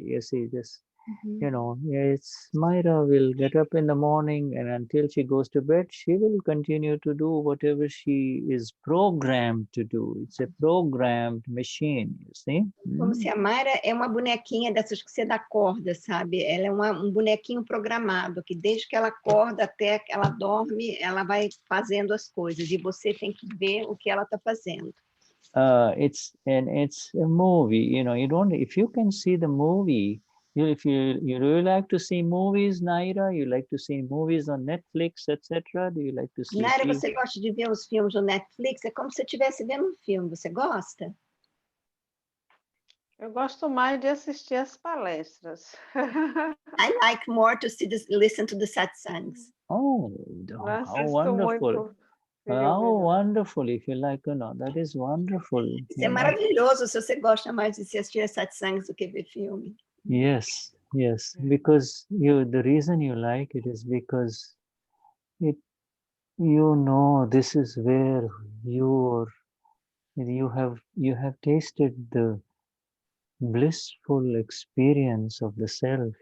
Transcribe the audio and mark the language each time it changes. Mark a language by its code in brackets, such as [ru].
[en] You see, this, you know, it's Myra will get up in the morning, and until she goes to bed, she will continue to do whatever she is programmed to do. It's a programmed machine, you see. [pt] Como se a Mayra é uma bonequinha dessas que você dá corda, sabe? Ela é um bonequinho programado, que desde que ela acorda até que ela dorme, ela vai fazendo as coisas, e você tem que ver o que ela está fazendo. [en] It's a movie, you know. You don't, if you can see the movie, if you really like to see movies, Naira, you like to see movies on Netflix, etc. Do you like to see? [pt] Naira, você gosta de ver os filmes no Netflix? É como se você estivesse vendo um filme. Você gosta? Eu gosto mais de assistir as palestras. [en] I like more to listen to the satsangs. Oh, how wonderful! How wonderful! If you like, you know, that is wonderful. [pt] Isso é maravilhoso se você gosta mais de assistir satsangs do que ver filme. [en] Yes, yes, because the reason you like it is because it, you know, this is where you have tasted the blissful experience of the self.